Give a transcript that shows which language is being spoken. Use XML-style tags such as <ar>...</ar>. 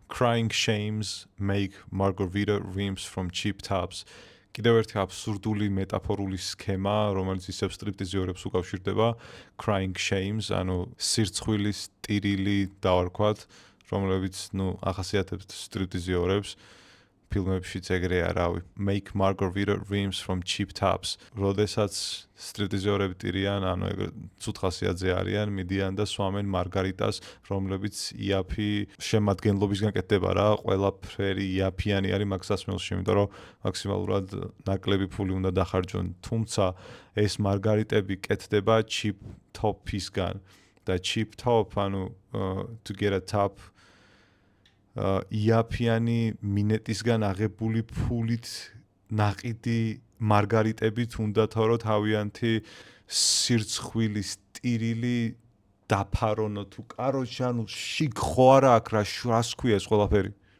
<en>Crying shames make margarita rims from cheap tops.</en> <ka>კიდევ ერთი აბსურდული მეტაფორული სქემა, რომელიც ისევ სტრიპტიზიორებს უკავშირდება.</ka> <en>Crying shames,</en> <ka>ანუ სირცხვილის ტირილი დავარქვათ, რომლებიც, ნუ, ახასიათებთ სტრიპტიზიორებს. ფილმებშიც ეგრეა, რავი.</ka> <en>Make margarita rims from cheap tops.</en> <ka>როდესაც სტრიპტიზიორები ტირიან, ანუ ეგ ცუდ ხასიათზე არიან, მიდიან და სვამენ მარგარიტას, რომლებიც იაფი შემადგენლობისგან კეთდება რა, ყველაფერი იაფიანი არის მაგ სასმელში, იმიტომ რომ მაქსიმალურად ნაკლები ფული უნდა დახარჯონ. თუმცა ეს მარგარიტები კეთდება cheap top-ისგან და cheap top, ანუ</ka> <en>to get a top</en> <ka>იაფიანი მინეტისგან აღებული ფულით ნაყიდი მარგარიტებით უნდა თორო თავიანთი სირცხვილის ტირილი დაფარონო თუ კაროჩი ანუ შიგ ხო არა აქ რას ქვია ეს ყველაფერი</ka>